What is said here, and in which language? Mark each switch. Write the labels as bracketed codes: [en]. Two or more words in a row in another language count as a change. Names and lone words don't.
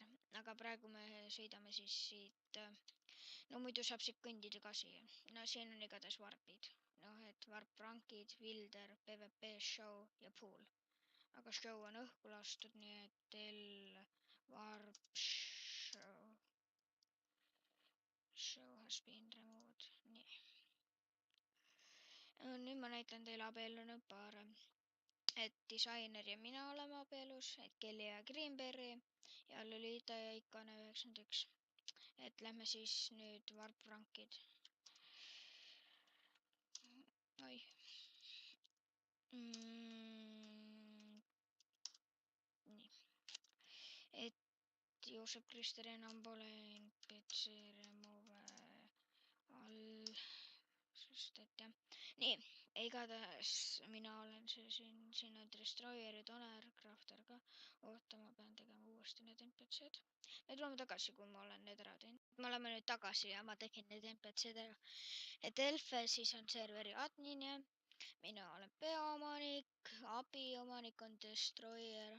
[et] Aga praegu me sõidame siis siit. No muidu saab siit kõndida ka siia. No siin on igatahes varpid. Noh, et varprankid, filter, PvP, show ja pool. Aga show on õhku lastud, nii et teil varp show. [en] Show has been removed. [et] Nii. Nüüd ma näitan teile abiellunud paare. Et disainer ja mina oleme abielus, et Kelly ja Greenberry ja Lolita ja Ikane 91. Et lähme siis nüüd varprankid. Oi. Nii. Et Joosep Krister enam pole NPC [en] remove all. [et] Sest et jah. Nii, igatahes mina olen see siin on Destroyer ja Donner, Crafter ka. Oota, ma pean tegema uuesti need NPC-d. Nüüd tuleme tagasi, kui ma olen need ära teinud. Me oleme nüüd tagasi ja ma tegin need NPC-d ära. Et Elfe siis on serveri admin ja mina olen peaomanik, abiomanik on Destroyer.